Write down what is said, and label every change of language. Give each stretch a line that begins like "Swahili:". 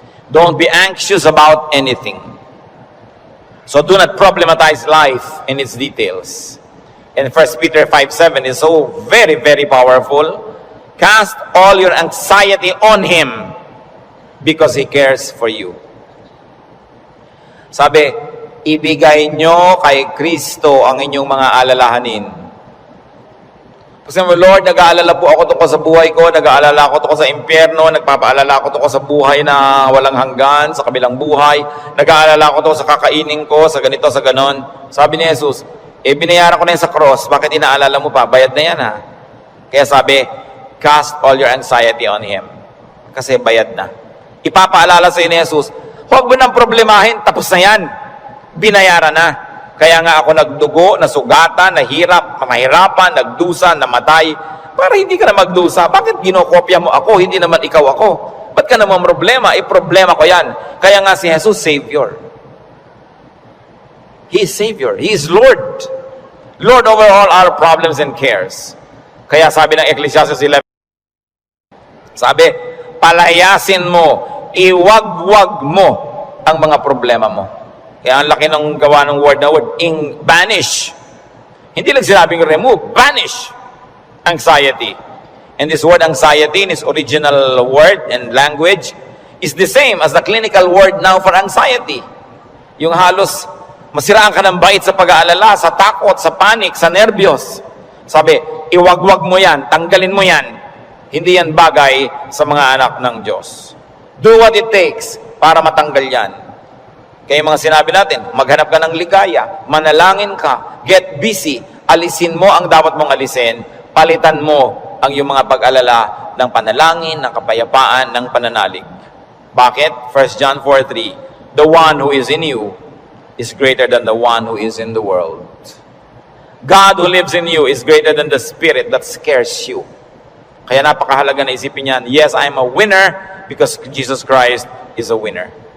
English: Don't be anxious about anything. So do not problematize life in its details. And 1 Peter 5:7 is so very, very powerful. Cast all your anxiety on Him because He cares for you.
Filipino: Sabi, ibigay nyo kay Kristo ang inyong mga alalahanin. Kasi Lord, nag-aalala po ako tungkol sa buhay ko, nag-aalala ako tungkol sa impyerno, nagpapaalala ako tungkol sa buhay na walang hanggan, sa kabilang buhay, nag-aalala ako tungkol sa kakainin ko, sa ganito, sa ganon. Sabi ni Jesus, binayaran ko na yan sa cross, bakit inaalala mo pa? Bayad na yan ha. Kaya sabi,
English: cast all your anxiety on Him.
Filipino: Kasi bayad na. Ipapaalala sa ni Jesus, huwag mo nang problemahin, tapos na yan. Binayaran na. Kaya nga ako nagdugo, nasugatan, mahirapan, nagdusa, namatay, para hindi ka na magdusa. Bakit ginokopya mo ako, hindi naman ikaw ako? Ba't ka naman problema? Problema ko yan. Kaya nga si Jesus, Savior.
English: He is Savior. He is Lord. Lord over all our problems and cares.
Filipino: Kaya sabi ng Ecclesiastes 11, sabi, palayasin mo, iwagwag mo ang mga problema mo. Kaya ang laki ng gawa ng word na word, banish. Hindi lang sinabing remove,
English: banish anxiety. And this word anxiety in its original word and language is the same as the clinical word now for anxiety.
Filipino: Yung halos masiraan ka ng bait sa pag-aalala, sa takot, sa panic, sa nervyos. Sabi, iwagwag mo yan, tanggalin mo yan. Hindi yan bagay sa mga anak ng Diyos.
English: Do what it takes
Filipino: para matanggal yan. Kaya mga sinabi natin, maghanap ka ng ligaya, manalangin ka,
English: get busy,
Filipino: alisin mo ang dapat mong alisin, palitan mo ang iyong mga pag-alala ng panalangin, ng kapayapaan, ng pananalig. Bakit?
English: 1 John 4:3, the one who is in you is greater than the one who is in the world. God who lives in you is greater than the spirit that scares you.
Filipino: Kaya napakahalaga na isipin yan,
English: yes, I am a winner because Jesus Christ is a winner.